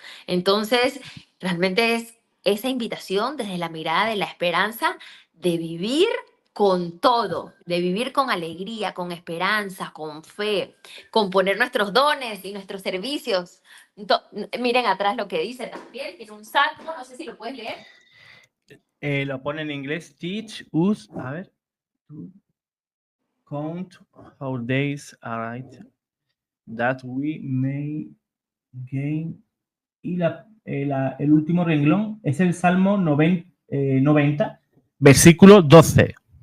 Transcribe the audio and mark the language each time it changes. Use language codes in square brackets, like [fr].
[es] Entonces, realmente es esa invitación desde la mirada de la esperanza de vivir con todo, de vivir con alegría, con esperanza, con fe, con poner nuestros dones y nuestros servicios. Miren atrás lo que dice también, tiene un salmo, no sé si lo puedes leer. Lo pone en inglés. [en] Teach us, [es] a ver, [en] to count our days aright, that we may gain. [es] Y el último renglón es el Salmo 90, versículo 12.